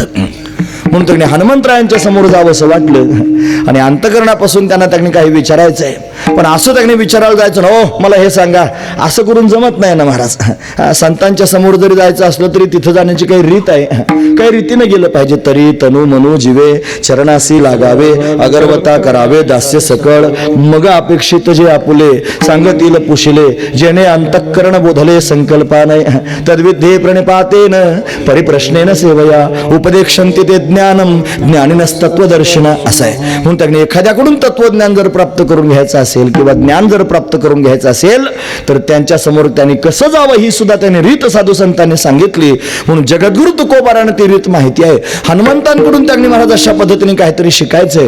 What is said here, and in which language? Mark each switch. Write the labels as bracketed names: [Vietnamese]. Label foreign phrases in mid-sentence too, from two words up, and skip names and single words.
[Marathi] म्हणून त्यांनी हनुमंतरायांच्या समोर जावं असं वाटलं आणि अंतकरणापासून त्यांना त्यांनी काही विचारायचं आहे. पण असं त्यांनी विचारायला जायचं ना, हो मला हे सांगा, असं करून जमत नाही ना महाराज. संतांच्या समोर जरी जायचं असलं तरी तिथं जाण्याची काही रीत आहे, काही रीतीने गेलं पाहिजे. तरी तनु मनु जीवे चरणासी लागावे, अगरवता करावे दास्य सकळ, मग अपेक्षित जे आपुले सांगतील पुशिले, जेणे अंतःकरण बोधले संकल्पाने, [Sanskrit] तद्विध्ये प्रणिपातेन परिप्रश्नेन सेवया, उपदेक्षन्ति ते ज्ञानम ज्ञानिनस्तत्वदर्शन. [Marathi] असं आहे. म्हणून त्यांनी एखाद्याकडून तत्वज्ञान जर प्राप्त करून घ्यायचं असेल किंवा ज्ञान जर प्राप्त करून घ्यायचं असेल तर त्यांच्या समोर त्यांनी कसं जावं ही सुद्धा त्यांनी रीत साधू संतांनी सांगितली. म्हणून जगद्गुरु तुकोबारानं ती रीत माहिती आहे. हनुमंतांकडून त्यांनी महाराज अशा पद्धतीने काहीतरी शिकायचंय.